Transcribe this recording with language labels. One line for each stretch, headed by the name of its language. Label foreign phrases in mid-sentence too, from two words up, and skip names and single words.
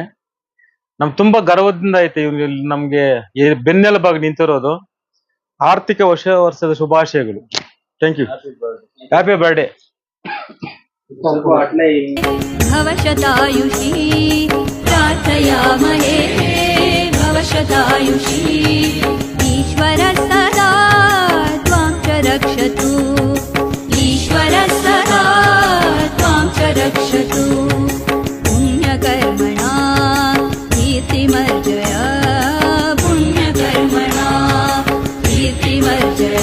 Kannada: ನಮ್ಗೆ ತುಂಬಾ ಗರ್ವದಿಂದ ಐತೆ ಇವ್ನು ನಮ್ಗೆ ಬೆನ್ನೆಲುಬಾಗಿ ನಿಂತಿರೋದು. ಆರ್ಥಿಕ ವರ್ಷದ ಶುಭಾಶಯಗಳು.
English: Thank you. Happy birthday.
Sanskrit: ಭವಶತಾಯುಷಿ ಪ್ರಾರ್ಥಯಾಮಹೇ, ಭವಶತಾಯುಷಿ. ಈಶ್ವರ ಸದಾ ತ್ವಾಂ ಚ ರಕ್ಷತು, ಈಶ್ವರ ಸದಾ ತ್ವಾಂ ಚ ರಕ್ಷತು. ಪುಣ್ಯಕರ್ಮಣಾ ಕೀರ್ತಿಮರ್ಜಯ, ಪುಣ್ಯಕರ್ಮಣಾ ಕೀರ್ತಿಮರ್ಜಯ.